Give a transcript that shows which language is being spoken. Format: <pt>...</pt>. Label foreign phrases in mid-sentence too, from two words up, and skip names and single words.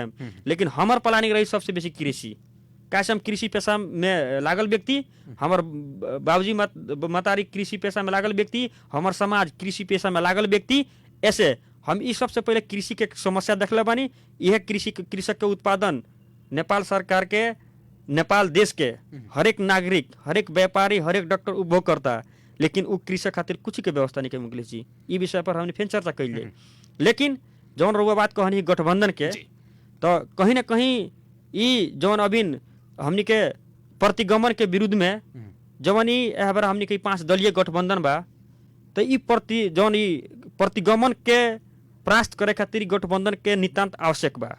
<bho>लेकिन हमार प्लानिंग रही सबसे बेसी कृषि। कैसे हम कृषि पेशा में लागल व्यक्ति, हमार बाबूजी मतारी कृषि पेशा में लागल व्यक्ति, हमार समाज कृषि पेशा में लागल व्यक्ति। ऐसे हम इस सबसे पहले कृषि के समस्या देखले बानी। यह कृषक के उत्पादन नेपाल सरकार के, नेपाल देश के हरेक नागरिक, हरेक व्यापारी, हरेक डॉक्टर उपभोग करता। लेकिन उ कृषक खातिर कुछ के व्यवस्था नहीं के। मुकेश जी ई विषय पर हमने फिर चर्चा कैल जाए। लेकिन जौन रउआ बात कहनी गठबंधन के, तो कहीं ना कहीं ई जौन अभी हमनी के प्रतिगमन के विरुद्ध में जवन ई हमनी के 5 दलीय गठबंधन बा, तो ई प्रतिगमन के परास्त करे खातिर गठबंधन के नितांत आवश्यक बा।</bho>